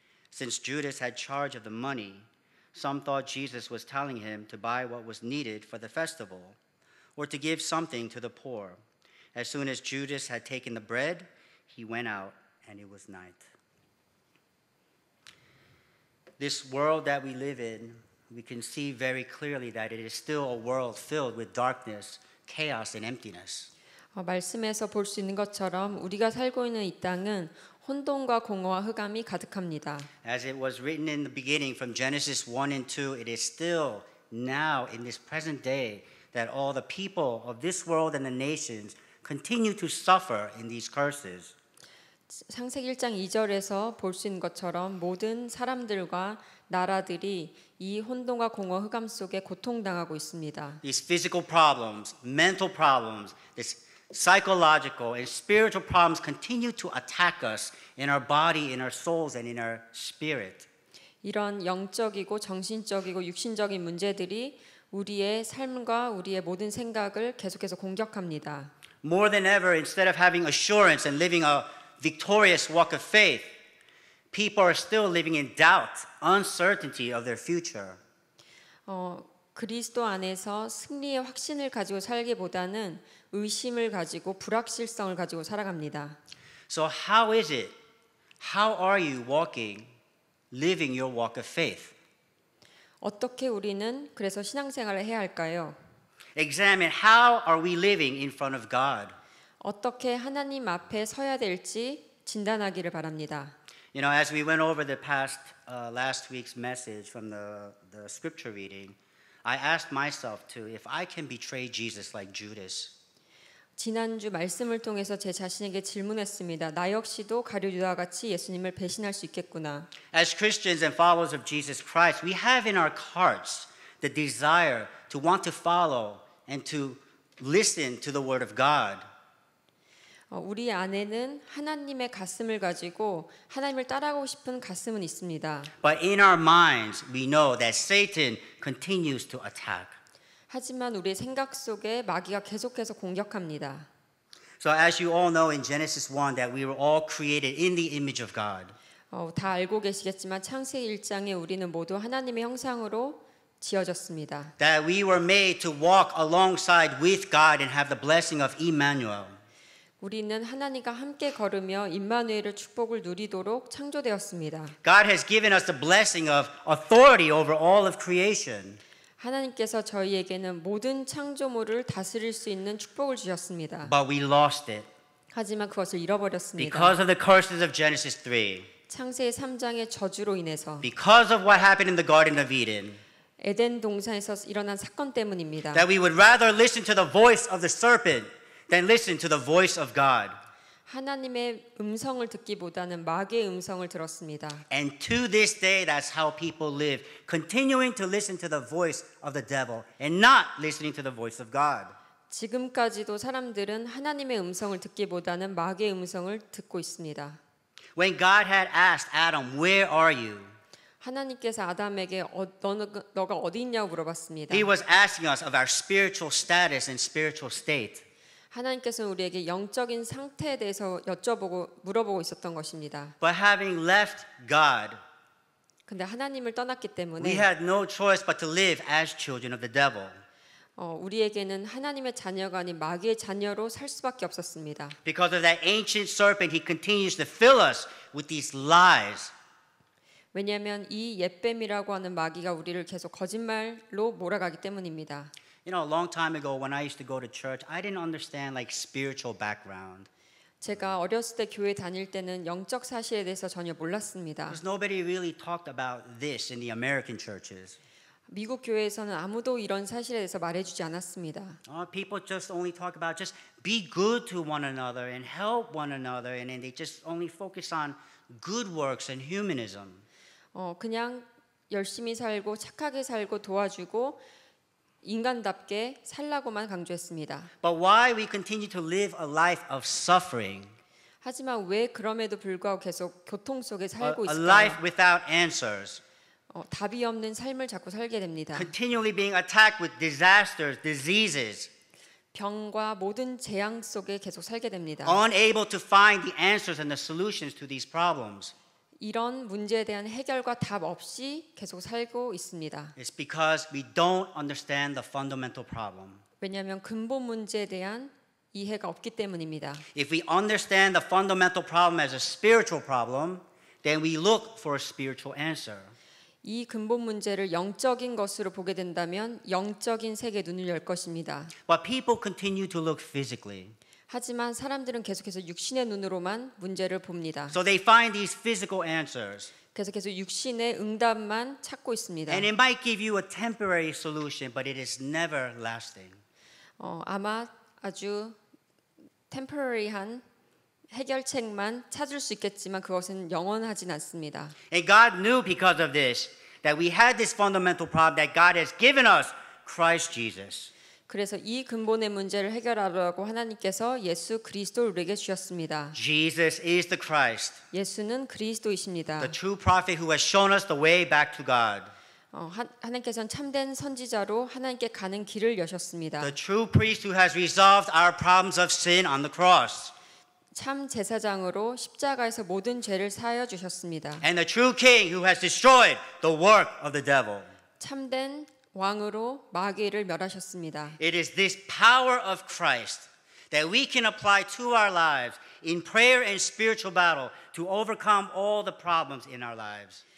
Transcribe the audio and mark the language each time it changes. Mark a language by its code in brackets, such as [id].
[en] Since Judas had charge of the money, some thought Jesus was telling him to buy what was needed for the festival, or to give something to the poor. As soon as Judas had taken the bread, he went out, and it was night. This world that we live in, we can see very clearly that it is still a world filled with darkness, chaos, and emptiness. [ko] 말씀에서 볼 수 있는 것처럼 우리가 살고 있는 이 땅은 혼돈과 공허와 흑암이 가득합니다. [en] As it was written in the beginning from Genesis 1 and 2, it is still now in this present day that all the people of this world and the nations continue to suffer in these curses. [ko] 창세기 1장 2절에서 볼 수 있는 것처럼 모든 사람들과 나라들이 이 혼돈과 공허 흑암 속에 고통당하고 있습니다. [en] These physical problems, mental problems, this psychological and spiritual problems continue to attack us in our body, in our souls, and in our spirit. [ko] 이런 영적이고 정신적이고 육신적인 문제들이 우리의 삶과 우리의 모든 생각을 계속해서 공격합니다. [en] More than ever, instead of having assurance and living a victorious walk of faith, people are still living in doubt, uncertainty of their future. [ko] 그리스도 안에서 승리의 확신을 가지고 살기보다는 의심을 가지고 불확실성을 가지고 살아갑니다. [en] So how is it? How are you walking, living your walk of faith? [ko] 어떻게 우리는 그래서 신앙생활을 해야 할까요? [en] Examine how are we living in front of God? [ko] 어떻게 하나님 앞에 서야 될지 진단하기를 바랍니다. [en] You know, as we went over the past last week's message from the scripture reading, I asked myself too, if I can betray Jesus like Judas. [ko] 지난주 말씀을 통해서 제 자신에게 질문했습니다. 나 역시도 가룟 유다와 같이 예수님을 배신할 수 있겠구나. [en] As Christians and followers of Jesus Christ, we have in our hearts the desire to want to follow and to listen to the word of God. [ko] 우리 안에는 하나님의 가슴을 가지고 하나님을 따라가고 싶은 가슴은 있습니다. [en] But in our minds, we know that Satan continues to attack. [ko] 하지만 우리의 생각 속에 마귀가 계속해서 공격합니다. [en] So as you all know in Genesis 1 that we were all created in the image of God. [ko] 다 알고 계시겠지만 창세기 1장에 우리는 모두 하나님의 형상으로 지어졌습니다. [en] That we were made to walk alongside with God and have the blessing of Emmanuel. [ko] 우리는 하나님과 함께 걸으며 임마누엘의 축복을 누리도록 창조되었습니다. [en] God has given us the blessing of authority over all of creation. [ko] 하나님께서 저희에게는 모든 창조물을 다스릴 수 있는 축복을 주셨습니다. [en] But we lost it [ko] 하지만 그것을 잃어버렸습니다. [en] because of the curses of Genesis 3. [ko] 창세기 3장의 저주로 인해서 [en] Because of what happened in the Garden of Eden. [ko] 에덴 동산에서 일어난 사건 때문입니다. [en] That we would rather listen to the voice of the serpent than listen to the voice of God. [ko] 하나님의 음성을 듣기보다는 마귀의 음성을 들었습니다. [en] And to this day, that's how people live, continuing to listen to the voice of the devil and not listening to the voice of God. [ko] 지금까지도 사람들은 하나님의 음성을 듣기보다는 마귀의 음성을 듣고 있습니다. [en] When God had asked Adam, "Where are you?" [ko] 하나님께서 아담에게 너가 어디 있냐고 물어봤습니다. [en] He was asking us of our spiritual status and spiritual state. [ko] 하나님께서는 우리에게 영적인 상태에 대해서 물어보고 있었던 것입니다. [en] But having left God, [ko] 근데 하나님을 떠났기 [en] we [ko] 때문에 [en] had no choice but to live as children of the devil. [ko] 우리에게는 하나님의 자녀가 아닌 마귀의 자녀로 살 수밖에 없었습니다. [en] Because of that ancient serpent, he continues to fill us with these lies. [ko] 왜냐하면 이 옛뱀이라고 하는 마귀가 우리를 계속 거짓말로 몰아가기 때문입니다. [en] You know, a long time ago when I used to go to church, I didn't understand like spiritual background. [ko] 제가 어렸을 때 교회 다닐 때는 영적 사실에 대해서 전혀 몰랐습니다. [en] Because nobody really talked about this in the American churches. [ko] 미국 교회에서는 아무도 이런 사실에 대해서 말해주지 않았습니다. [en] People just only talk about just be good to one another and help one another, and then they just only focus on good works and humanism. [ko] 그냥 열심히 살고 착하게 살고 도와주고 인간답게 살라고만 강조했습니다. [en] But why we continue to live a life of suffering, [ko] 하지만 왜 그럼에도 불구하고 계속 고통 속에 살고 [en] a life [ko] 있을까요? [en] without answers, [ko] 답이 없는 삶을 자꾸 살게 됩니다. [en] continually being attacked with disasters, diseases, [ko] 병과 모든 재앙 속에 계속 살게 됩니다. [en] unable to find the answers and the solutions to these problems? [ko] 이런 문제에 대한 해결과 답 없이 계속 살고 있습니다. [en] It's because we don't understand the fundamental problem. [ko] 왜냐하면 근본 문제에 대한 이해가 없기 때문입니다. [en] If we understand the fundamental problem as a spiritual problem, then we look for a spiritual answer. [ko] 이 근본 문제를 영적인 것으로 보게 된다면 영적인 세계에 눈을 열 것입니다. [en] But people continue to look physically. [ko] 하지만 사람들은 계속해서 육신의 눈으로만 문제를 봅니다. [en] So they find these physical answers. [ko] 그래서 계속 육신의 응답만 찾고 있습니다. [en] And it might give you a temporary solution, but it is never lasting. [ko] 아마 아주 temporary한 해결책만 찾을 수 있겠지만 그것은 영원하진 않습니다. [en] And God knew because of this that we had this fundamental problem that God has given us Christ Jesus. [ko] 그래서 이 근본의 문제를 해결하려고 하나님께서 예수 그리스도를 우리에게 주셨습니다. [en] Jesus is the Christ, [ko] 예수는 그리스도이십니다. [en] the true prophet who has shown us the way back to God. [ko] 하나님께서는 참된 선지자로 하나님께 가는 길을 여셨습니다. [en] The true priest who has resolved our problems of sin on the cross. [ko] 참 제사장으로 십자가에서 모든 죄를 사하여 주셨습니다. [en] And the true king who has destroyed the work of the devil. [ko] 참된 왕으로 마귀를 멸하셨습니다. [en] It is this power of Christ that we can apply to our lives in prayer and spiritual battle to overcome all the problems in our lives.